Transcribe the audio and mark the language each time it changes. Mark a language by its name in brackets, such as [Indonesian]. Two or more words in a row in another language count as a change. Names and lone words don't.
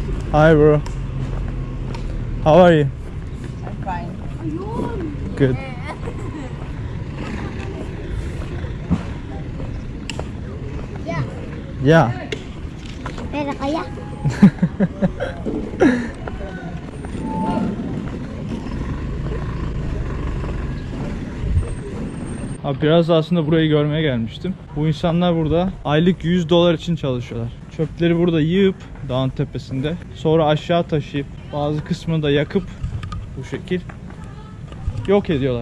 [English] Hi bro. How are you? I'm fine. Good. Yeah. [Filipino] Pera kaya? [Turkish] Abi biraz da aslında burayı görmeye gelmiştim. Bu insanlar burada aylık $100 için çalışıyorlar. Çöpleri burada yığıp dağın tepesinde, sonra aşağı taşıyıp bazı kısmını da yakıp bu şekil yok ediyorlar.